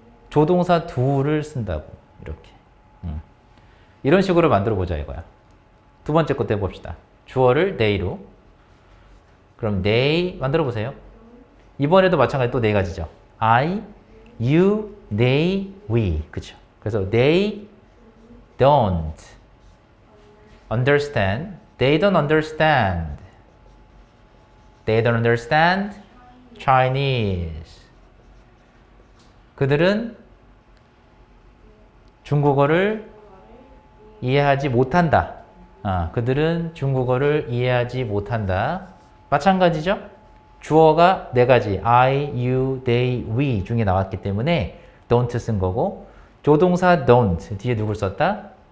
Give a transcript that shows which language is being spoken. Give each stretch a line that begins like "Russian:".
Korean: 조동사 do를 쓴다고. 이렇게. 이런 식으로 만들어 보자 이거야. 두 번째 것도 해봅시다. 주어를 they로. 그럼 they 만들어 보세요. 이번에도 마찬가지 또 네 가지죠.
English: I, you, they, we.
Korean: 그쵸? 그래서
English: they don't understand. They don't understand. They don't understand Chinese.
Korean: 그들은 중국어를 이해하지 못한다. 그들은 중국어를 이해하지 못한다. 마찬가지죠? 주어가 네 가지
English: I, you, they, we
Korean: 중에 나왔기 때문에 don't 쓴 거고 조동사 don't 뒤에 누굴 썼다?